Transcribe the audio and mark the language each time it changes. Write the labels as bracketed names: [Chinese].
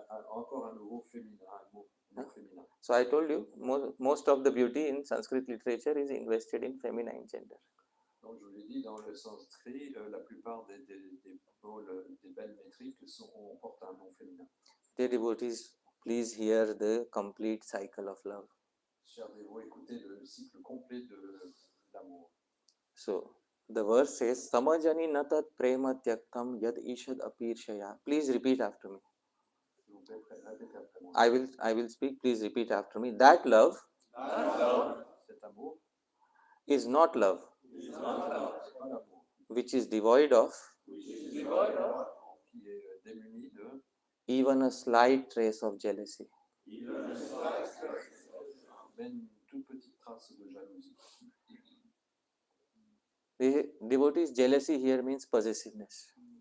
[French] Encore un nouveau féminin, un mot féminin. [English] So I told you, most of the beauty in Sanskrit literature is invested in feminine gender. [French] Donc je vous l'ai dit, dans le sanskrit, la plupart des belles métriques portent un nom féminin. [English] Dear devotees, please hear the complete cycle of love. [French] Chers dévots, écoutez le cycle complet de l'amour. [English] So the verse says, [Sanskrit] Samajani natat prema tyaktam yad ishad apirshaya. [English] Please repeat after me. [French] S'il vous plaît, répétez après moi. [English] I will speak. Please repeat after me. That love [French] Cet amour [English] is not love, [French] c'est pas l'amour, [English] which is devoid of [French] qui est démuni de [English] even a slight trace of jealousy. [French] même une toute petite trace de jalousie. [English] The devotees, jealousy here means possessiveness.